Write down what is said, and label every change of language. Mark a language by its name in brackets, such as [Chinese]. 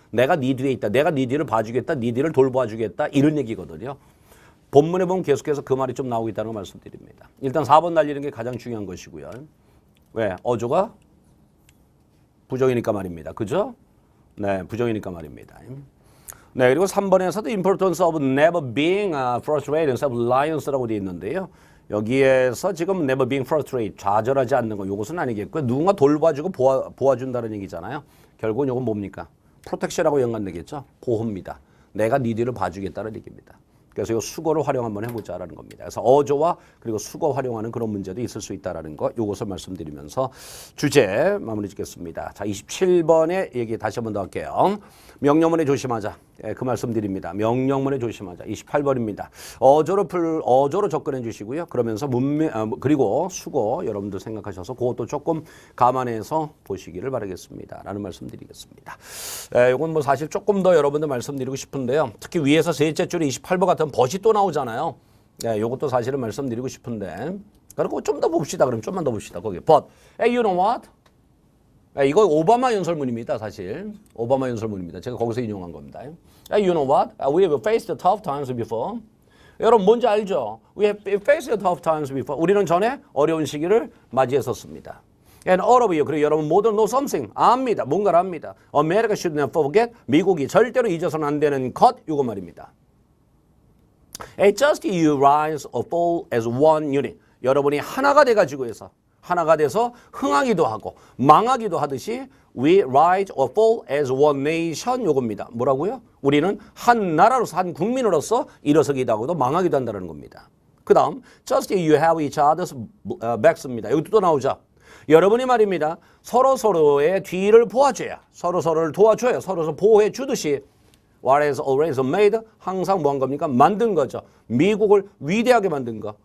[Korean] 내가 네 뒤에 있다. 내가 네 뒤를 봐주겠다. 네 뒤를 돌봐주겠다. 이런 얘기거든요. 본문에 보면 계속해서 그 말이 좀 나오고 있다는 걸 말씀드립니다. 일단 4번 날리는 게 가장 중요한 것이고요. 왜? 어조가 부정이니까 말입니다. 그죠? 네, 부정이니까 말입니다. 네, 그리고 3번에서도 [English] importance of never being frustrated and self-reliance라고 되어 있는데요. [Korean] 여기에서 지금 [English] never being frustrated, [Korean] 좌절하지 않는 거, 이것은 아니겠고요. 누군가 돌봐주고 보아준다는 얘기잖아요. 결국은 이건 뭡니까? 프로텍션하고 연관되겠죠. 보호입니다. 내가 네 뒤를 봐주겠다는 얘기입니다. 그래서 이 수거를 활용 한번 해보자라는 겁니다. 그래서 어조와 그리고 수거 활용하는 그런 문제도 있을 수 있다라는 거, 이것을 말씀드리면서 주제 마무리 짓겠습니다. 자, 27번의 얘기 다시 한번 더 할게요. 명령문에 조심하자. 예, 그 말씀드립니다. 명령문에 조심하자. 28번입니다. 어조로 접근해 주시고요. 그러면서 그리고 수거 여러분들 생각하셔서 그것도 조금 감안해서 보시기를 바라겠습니다. 라는 말씀드리겠습니다. 이건 뭐 사실 조금 더 여러분들 말씀드리고 싶은데요. 특히 위에서 셋째 줄에 28번 같은 벗이 또 나오잖아요. 네, 이것도 사실은 말씀드리고 싶은데 그리고 좀 더 봅시다. 그럼 좀만 더 봅시다. 거기 but. [English] Hey, you know what? [Korean] 이거 오바마 연설문입니다. 사실 오바마 연설문입니다. 제가 거기서 인용한 겁니다. [English] You know what? We have faced tough times before. [Korean] 여러분 뭔지 알죠? [English] We have faced tough times before. [Korean] 우리는 전에 어려운 시기를 맞이했었습니다. [English] And all of you, [Korean] 그리고 여러분 모두 [English] know something. [Korean] 압니다. 뭔가를 압니다. [English] America should never forget. [Korean] 미국이 절대로 잊어서는 안 되는 것. 이거 말입니다. [English] Just you rise or fall as one unit. [Korean] 여러분이 하나가 돼가지고 해서 하나가 돼서 흥하기도 하고 망하기도 하듯이 [English] we rise or fall as one nation [Korean] 요겁니다. 뭐라고요? 우리는 한 나라로서 한 국민으로서 일어서기도 하고도 망하기도 한다는 겁니다. 그 다음 [English] just you have each other's backs입니다. [Korean] 여기 또 나오죠. 여러분이 말입니다. 서로서로의 뒤를 보아줘야 서로서로를 도와줘야 서로서로 보호해 주듯이 [English] what is always made [Korean] 항상 뭐한 겁니까? 만든 거죠. 미국을 위대하게 만든 거.